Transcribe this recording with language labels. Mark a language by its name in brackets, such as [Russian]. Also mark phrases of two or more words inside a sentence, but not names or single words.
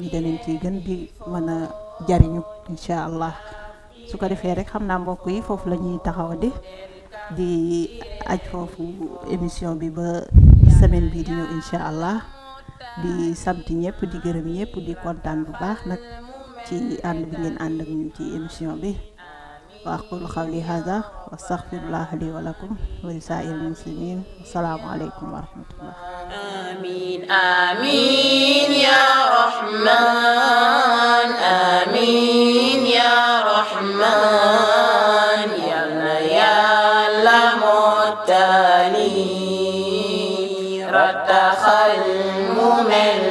[Wolof] ñi danañ ci gën di mën a jariñu [Arabic] إن شاء الله [Wolof] su ko defee rek xam naa mbokk yi foofu la ñuy taxawandi di aj foofu émission bi ba semaine bi di ñëw [Arabic] إن شاء الله [Wolof] di sant ñëpp di gërëm ñëpp di kontaan bu baax nag ci ànd bi ngeen ànd ak ñun ci émission bi [Arabic] وأقول قولي هذا وأستغفر الله لي ولكم ولسائر المسلمين السلام عليكم ورحمة الله. آمين آمين يا رحمن آمين يا رحمن يا لمتالي رتخ المؤمن